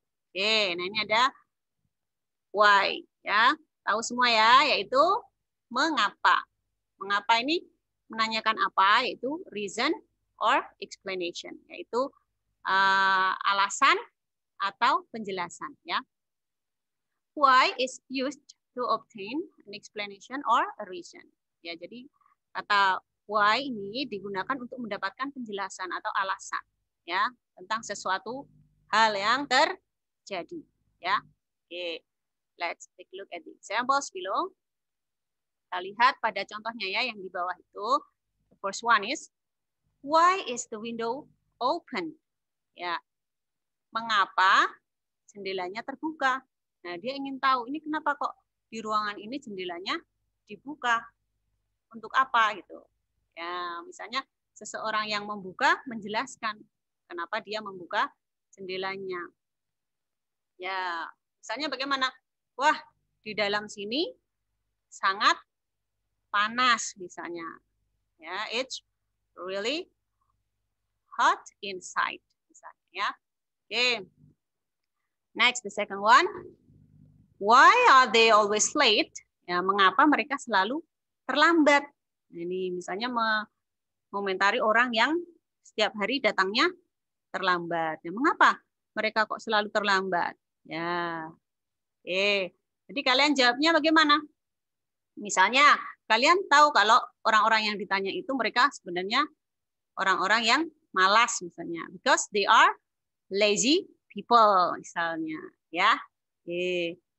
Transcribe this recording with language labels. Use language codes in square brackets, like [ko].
[id] Oke, nah ini ada why ya. Tahu semua ya, yaitu mengapa. Mengapa ini menanyakan apa, yaitu [en] reason or explanation, [id] yaitu alasan atau penjelasan ya. [en] Why is used to obtain an explanation or a reason. [id] Ya, jadi kata why ini digunakan untuk mendapatkan penjelasan atau alasan ya tentang sesuatu hal yang terjadi ya. Oke. [en] Let's take a look at the examples below. [id] Kita lihat pada contohnya ya yang di bawah itu. [en] The first one is, why is the window open? [id] Ya, mengapa jendelanya terbuka? Nah, dia ingin tahu ini kenapa kok di ruangan ini jendelanya dibuka? Untuk apa gitu? Ya, misalnya seseorang yang membuka menjelaskan kenapa dia membuka jendelanya. Ya, misalnya bagaimana? Wah, di dalam sini sangat panas misalnya. [en] Ya, it's really hot inside [id] misalnya ya. [en] Oke. Next, the second one. Why are they always late? [id] Ya, mengapa mereka selalu terlambat? Ini misalnya mengomentari orang yang setiap hari datangnya terlambat. Ya, mengapa mereka kok selalu terlambat? Ya. Oke. Jadi kalian jawabnya bagaimana? Misalnya, kalian tahu kalau orang-orang yang ditanya itu mereka sebenarnya orang-orang yang malas misalnya, [en] because they are lazy people [id] misalnya, ya. Oke.